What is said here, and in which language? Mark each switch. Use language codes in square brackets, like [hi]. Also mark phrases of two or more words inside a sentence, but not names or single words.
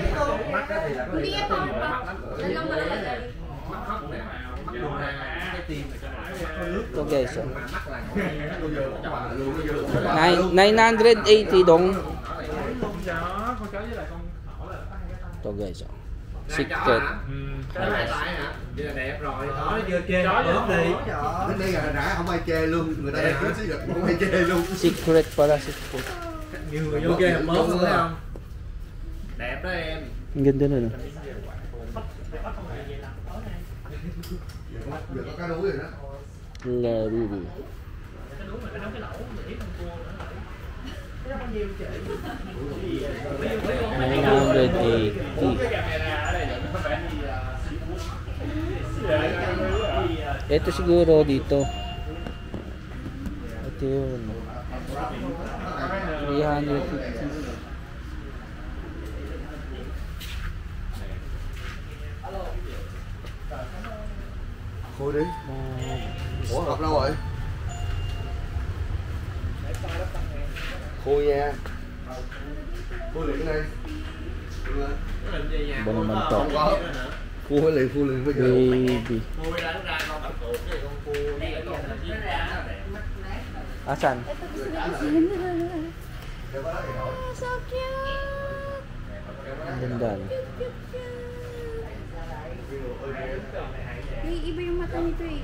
[tl] Hindi yan powerpuff. Alam mo Ito guys oh. 980 dong. Ito guys oh. Secret. [vi] Cái này đẹp rồi. Đó vừa chê bớt đi. Đến đây là đã không ai chê luôn, người ta đang xí gật không ai chê luôn. Secret pala, secret. Nhiều người vô chê bớt luôn thấy không? Đẹp đó em. [tl] Ang ganda na no. [vi] Giờ có cá đuối rồi đó. [tl] Labubu. Ito siguro dito. Ito yun. 350. [vi] Khui đi. Ủa hộp đâu rồi? Khui nha. Khui liền cái này. [tl] Ba naman to? [vi] Khui liền bây giờ. [tl] Baby. Asan? [en] So cute. [tl] Ang ganda. Naiiba yung mata nito eh.